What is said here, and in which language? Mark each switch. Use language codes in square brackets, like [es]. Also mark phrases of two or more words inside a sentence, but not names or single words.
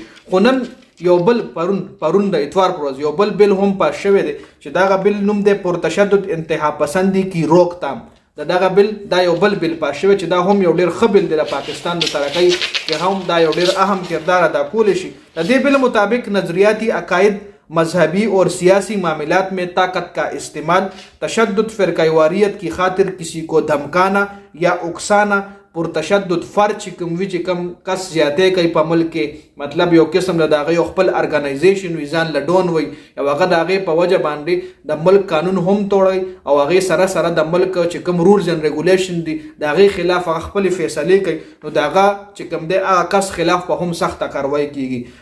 [ps] خو نن یو بل پرون د اتوار پر ورځ یو بل بیل هم پاس شوی دی چې دغه بیل نوم دی پرتشدد انتها پسندی کی روکتام. دغه بیل دا یو بل بیل پاس شوی چې دا هم یو ډېر ښه بیل دی د پاکستان د ترقۍ کې هم دا یو ډېر اهم کردار ادا کولی شي. د دې بیل مطابق نظریاتی عقاید، [ur] مذہبی اور سیاسی معاملات میں طاقت کا استعمال، تشدد، فرقہ کی خاطر کسی کو دھمکانا یا اکسانا، [ps] پرتشدد فرد چې کوم وي چې کوم کس زیاتې کوي په ملک کې، مطلب یو قسم له د هغې یو خپل ارګنایزیشن وي، ځان له ډون وي او هغه د هغې په وجه باندې د ملک قانون هم توړی او هغې سره د ملک چې کوم [en] rules and regulation [ps] دي د هغې خلاف هغه خپلې فیصلې کوي نو د هغه چې کوم دی هغه کس خلاف به هم سخته کاروایي کیږي.